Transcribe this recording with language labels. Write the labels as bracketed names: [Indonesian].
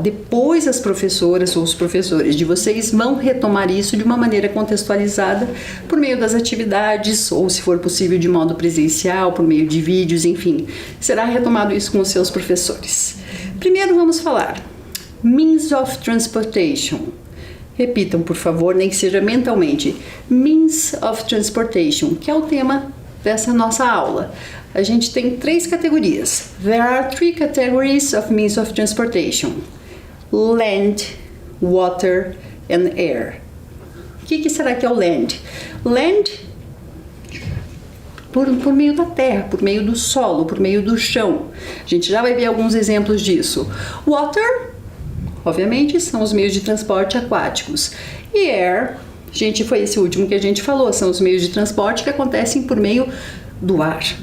[Portuguese] Depois as professoras ou os professores de vocês vão retomar isso de uma maneira contextualizada por meio das atividades ou, se for possível, de modo presencial, por meio de vídeos, enfim. Será retomado isso com os seus professores. Primeiro vamos falar [English] means of transportation. [Portuguese] Repitam, por favor, nem que seja mentalmente. [English] Means of transportation, [Portuguese] que é o tema dessa nossa aula. A gente tem 3 categorias. [English] There are 3 categories of means of transportation: land, water and air. [Portuguese] O que será que é o land? Land, por meio da terra, por meio do solo, por meio do chão. A gente já vai ver alguns exemplos disso. Water, obviamente, são os meios de transporte aquáticos. E air, foi esse último que a gente falou, são os meios de transporte que acontecem por meio do ar.